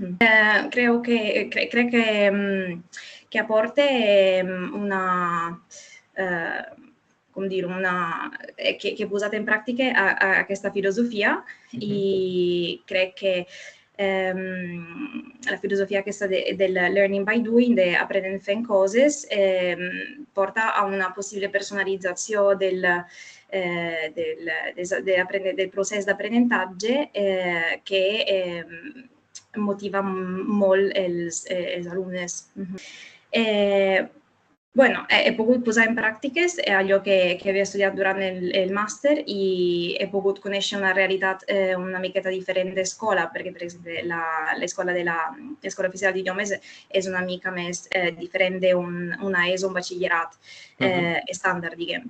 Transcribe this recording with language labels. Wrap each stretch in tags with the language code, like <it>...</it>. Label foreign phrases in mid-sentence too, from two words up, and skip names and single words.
<ca>Crec que aporta una... com dir-ho, que he posat en pràctica aquesta filosofia i crec que la filosofia aquesta del</ca> <en>learning by doing,</en> <ca>d'aprenent fent coses, porta a una possible personalització del procés d'aprenentatge que motiva molt els alumnes. He pogut posar en pràctiques allò que havia estudiat durant el màster i he pogut conèixer una realitat una miqueta diferent d'escola, perquè, per exemple, l'escola oficial d'idiomes és una mica més diferent d'una ESO, un batxillerat estàndard, diguem.</ca>